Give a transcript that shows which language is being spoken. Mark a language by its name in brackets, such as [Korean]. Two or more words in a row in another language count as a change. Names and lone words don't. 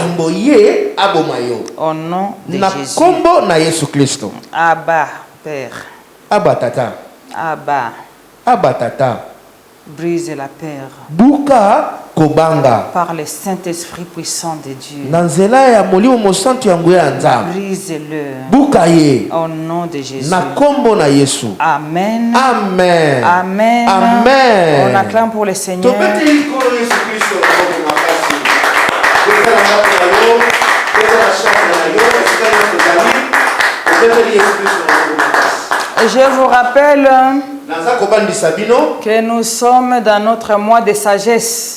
[French] Au nom de Jésus. Abba, Père. [Lingala] Abba, Tata. Abba, Tata. [French] Brise la peur. [Lingala] Buka kobanga. [French] Par le Saint-Esprit puissant de Dieu. [Lingala] Nanzela ya molimo mosantu yango ya nzambe. [French] Brise-le. [Lingala] Buka ye. [French] Au nom de Jésus. [Lingala] Na kombo na Yesu. Amen. Amen. Amen. Amen. [French] On acclame pour le Seigneur. Je vous rappelle que nous sommes dans notre mois de sagesse.